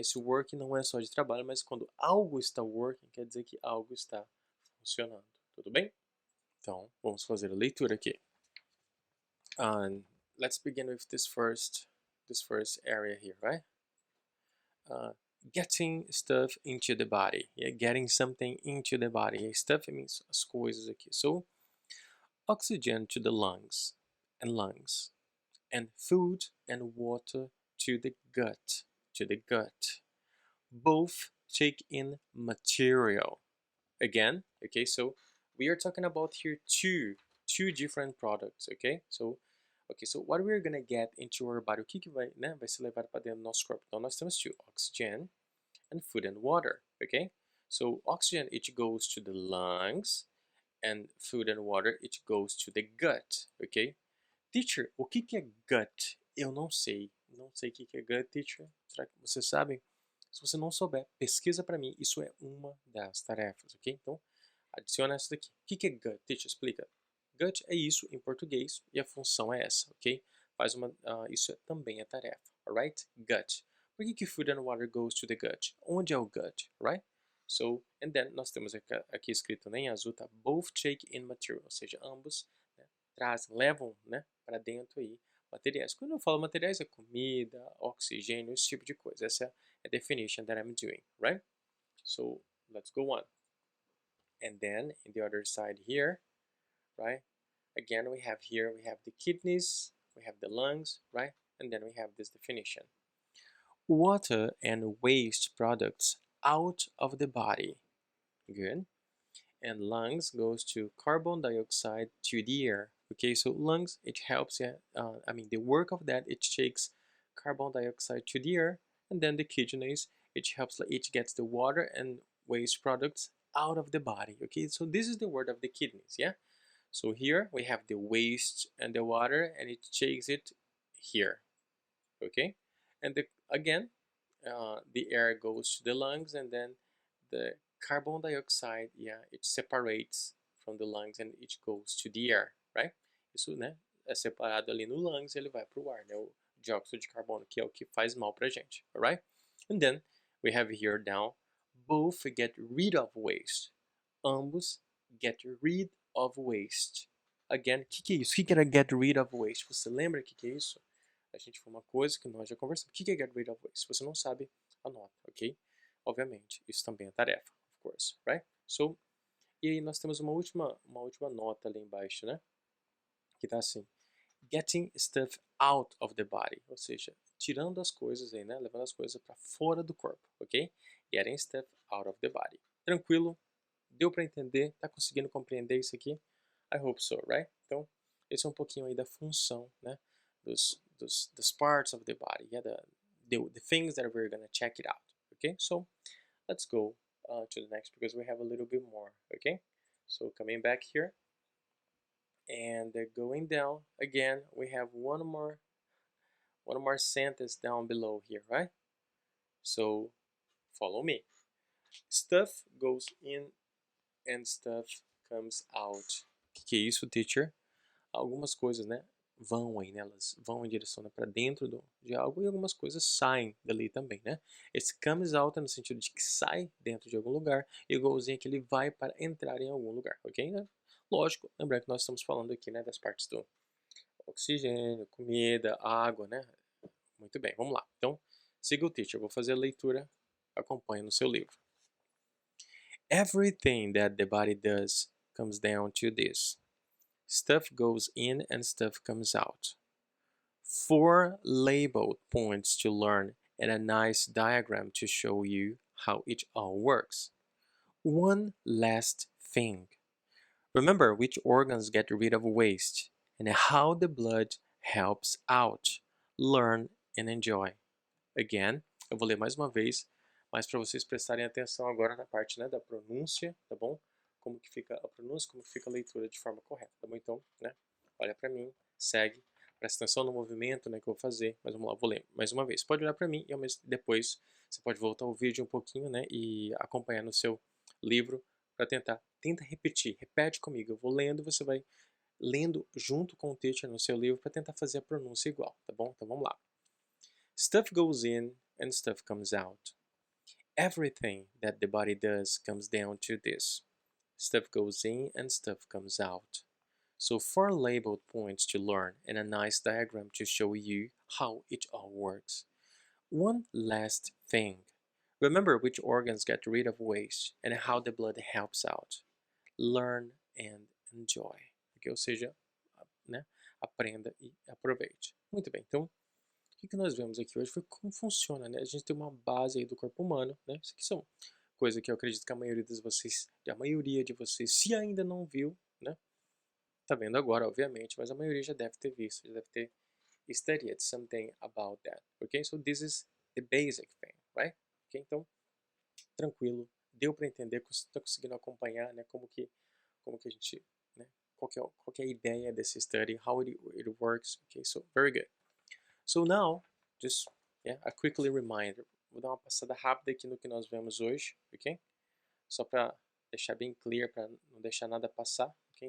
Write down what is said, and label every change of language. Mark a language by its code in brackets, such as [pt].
[pt] Esse working não é só de trabalho, mas quando algo está working, quer dizer que algo está funcionando. Tudo bem? Então, vamos fazer a leitura aqui. [en] Let's begin with this first area here, right? Getting stuff into the body. Yeah, getting something into the body. Stuff means [pt] as coisas aqui. [en] So, oxygen to the lungs, and food and water to the gut. Both take in material. Again, okay, so we are talking about here two different products, okay? So what we're gonna get into our body, [pt] o que vai ser levado para dentro do nosso corpo? Então nós temos [en] oxygen and food and water, okay? So oxygen, it goes to the lungs, and food and water, it goes to the gut, okay? [pt] Teacher, o que é gut? Eu não sei o que é gut, teacher. Será que você sabe? Se você não souber, pesquisa para mim, isso é uma das tarefas, ok? Então, adiciona essa daqui. O que é gut? Teacher, explica. Gut é isso em português e a função é essa, ok? Isso também é tarefa, alright? Gut. Por que [en] food and water goes to the gut? [pt] Onde é o gut, right? [en] So, and then [pt] nós temos aqui escrito, né, em azul, tá? [en] Both take in material, [pt] ou seja, ambos, né, levam, né, para dentro aí materiais. Quando eu falo materiais, é comida, oxigênio, esse tipo de coisa. Essa é a [en] definition that I'm doing, right? So, let's go on. And then, in the other side here, right? Again, we have the kidneys, we have the lungs, right? And then we have this definition. Water and waste products out of the body. Good. And lungs goes to carbon dioxide to the air. Okay, so lungs, it helps, the work of that, it takes carbon dioxide to the air, and then the kidneys, it gets the water and waste products out of the body. Okay, so this is the word of the kidneys, yeah? So here we have the waste and the water, and it takes it here, okay? And again, the air goes to the lungs, and then the carbon dioxide, it separates from the lungs and it goes to the air, right? [pt] Isso, né, é separado ali no lungs, ele vai para o ar, né? O dióxido de carbono, que é o que faz mal pra gente, alright? [en] And then we have here down, both get rid of waste. Ambos get rid of waste. Again, [pt] o que é isso? O que era get rid of waste? Você lembra o que é isso? A gente foi uma coisa que nós já conversamos. O que é get rid of waste? Se você não sabe, anota, ok? Obviamente, isso também é tarefa, [en] of course, right? So, [pt] e aí nós temos uma última nota ali embaixo, né? que tá assim, [en] getting stuff out of the body, [pt] ou seja, tirando as coisas aí, né, levando as coisas para fora do corpo, ok? [en] Getting stuff out of the body. [pt] Tranquilo? Deu para entender? Tá conseguindo compreender isso aqui? [en] I hope so, right? [pt] Então, esse é um pouquinho aí da função, [en] né, dos parts of the body, yeah, the things that we're gonna check it out, okay? So, let's go to the next because we have a little bit more, okay? So, coming back here, and going down again, we have one more sentence down below here, right? So follow me. Stuff goes in and stuff comes out. [pt] O que é isso, teacher? Algumas coisas, né, vão aí, né, elas vão em direção, né, para dentro de algo, e algumas coisas saem dali também, né? Esse [en] comes out [pt] é no sentido de que sai dentro de algum lugar, e igualzinho que ele vai para entrar em algum lugar, ok? Né? Lógico, lembrar que nós estamos falando aqui, né, das partes do oxigênio, comida, água, né? Muito bem, vamos lá. Então, siga o teacher, eu vou fazer a leitura, acompanhe no seu livro. [en] Everything that the body does comes down to this. Stuff goes in and stuff comes out. 4 labeled points to learn and a nice diagram to show you how it all works. One last thing. Remember which organs get rid of waste and how the blood helps out. Learn and enjoy. [pt] Again, eu vou ler mais uma vez, mas para vocês prestarem atenção agora na parte, né, da pronúncia, tá bom? Como que fica a pronúncia, como que fica a leitura de forma correta, tá bom? Então, né, olha para mim, segue, presta atenção no movimento, né, que eu vou fazer, mas vamos lá, vou ler mais uma vez. Pode olhar para mim e depois você pode voltar o vídeo um pouquinho, né, e acompanhar no seu livro para tenta repetir, repete comigo, eu vou lendo, você vai lendo junto com o teacher no seu livro para tentar fazer a pronúncia igual, tá bom? Então vamos lá. [en] Stuff goes in and stuff comes out. Everything that the body does comes down to this. Stuff goes in and stuff comes out. So 4 labeled points to learn and a nice diagram to show you how it all works. One last thing. Remember which organs get rid of waste and how the blood helps out. Learn and enjoy. Okay, [pt] ou seja, né, aprenda e aproveite. Muito bem, então o que nós vemos aqui hoje foi como funciona, né? A gente tem uma base aí do corpo humano, né? Isso aqui são coisas que eu acredito que a maioria de vocês, se ainda não viu, né? Tá vendo agora, obviamente, mas a maioria já deve ter visto, já deve ter [en] studied something about that, [pt] ok? [en] So this is the basic thing, right? [pt] Ok, então, tranquilo, deu para entender, está conseguindo acompanhar, né? Como que a gente, né? Qual que é a ideia desse study, [en] how it works, [pt] ok? [en] So, very good. So now, just a quickly reminder. [pt] Vou dar uma passada rápida aqui no que nós vemos hoje, ok? Só para deixar bem clear, para não deixar nada passar, ok?